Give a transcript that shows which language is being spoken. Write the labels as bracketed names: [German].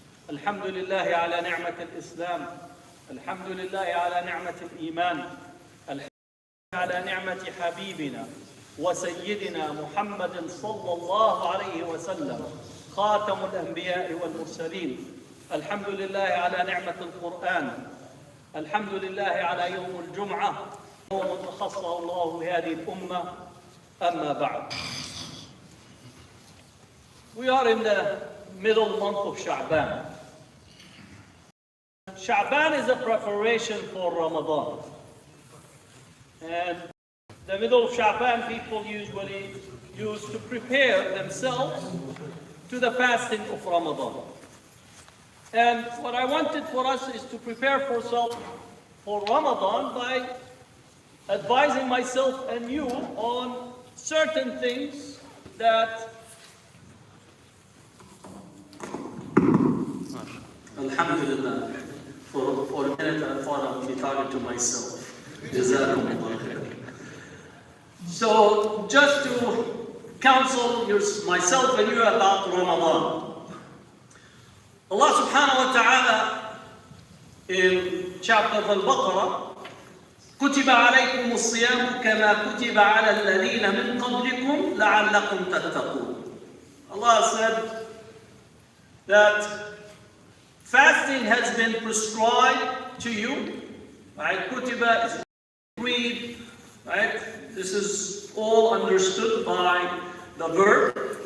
[Arabic] الحمد لله على نعمة الإسلام، الحمد لله على نعمة الإيمان، الحمد لله على نعمة حبيبنا وسيدنا محمد صلى الله عليه وسلم خاتم الأنبياء والمرسلين. الحمد لله على نعمة القرآن، الحمد لله على يوم الجمعة يوم خصه الله بهذه الأمة. أما بعد. [English] We are in the middle month of Sha'ban. Sha'ban is a preparation for Ramadan. And the middle of Sha'ban, people usually use to prepare themselves to the fasting of Ramadan. And what I wanted for us is to prepare for Ramadan by advising myself and you on certain things that Alhamdulillah, for a minute I thought I would be talking to myself. Jazakumullah khair. So, just to counsel myself and you about Ramadan. [Arabic] Allah subhanahu wa ta'ala [English] in chapter Al-Baqarah, [Arabic] كُتِبَ عَلَيْكُمُ الصِّيَامُ كَمَا كُتِبَ عَلَى الَّذِينَ مِنْ قَبْلِكُمْ لَعَلَّكُمْ تَتَّقُونَ. [English] Allah said that fasting has been prescribed to you. Right? Kutiba is agreed. Right? This is all understood by the verb.